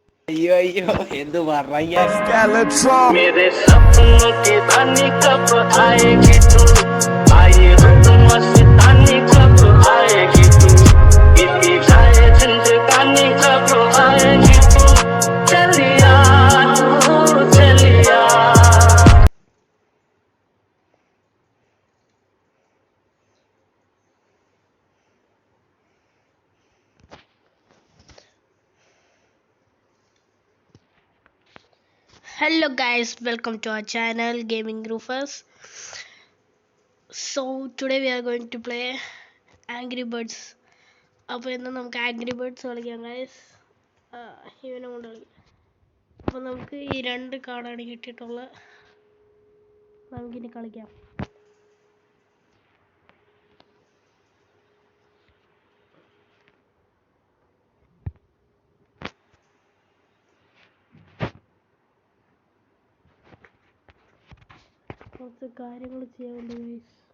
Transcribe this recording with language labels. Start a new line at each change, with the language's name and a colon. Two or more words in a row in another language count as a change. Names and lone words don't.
Malayalam: अय्यो अय्यो എന്ത് പറയാ
Hindi: मेरे सपनों की रानी कब आएगी तू आए रुत मस्तानी कब आएगी तू बीती जाए जिंदगानी कब आएगी तू चलिया तू चलिया
English: Hello guys, welcome to our channel Gaming Rufus. So today we are going to play Angry Birds.
Malayalam: അപ്പോൾ ഇന്ന് നമുക്ക് ആംഗ്രി ബേർഡ്സ് കളിക്കാം ഗൈസ്. ഇവനെ കൊണ്ട് കളിക്കാം. അപ്പോൾ നമുക്ക് ഈ രണ്ട് കാർഡാണ് കിട്ടിയിട്ടുള്ളത്. നമുക്കിനി കളിക്കാം. കുറച്ച് കാര്യങ്ങൾ ചെയ്യാനുണ്ട് ഗൈസ്.